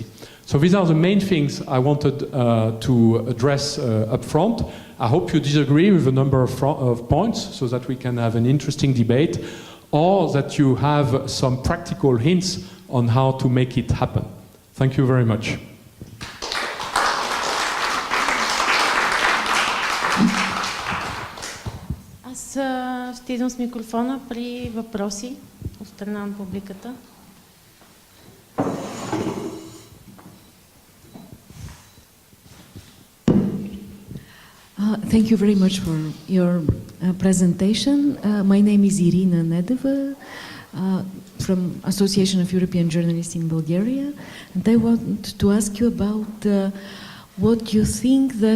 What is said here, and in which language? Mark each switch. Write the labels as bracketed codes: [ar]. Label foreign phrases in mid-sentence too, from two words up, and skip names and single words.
[en] So these are the main things I wanted to address up front. I hope you disagree with a number of points so that we can have an interesting debate, or that you have some practical hints on how to make it happen. Thank you very much. [bg] Аз ще идвам с микрофона при въпроси от страна на публиката. [en] Thank you very much for your presentation. My name is Irina Nedeva from Association of European Journalists in Bulgaria, and I want to ask you about what you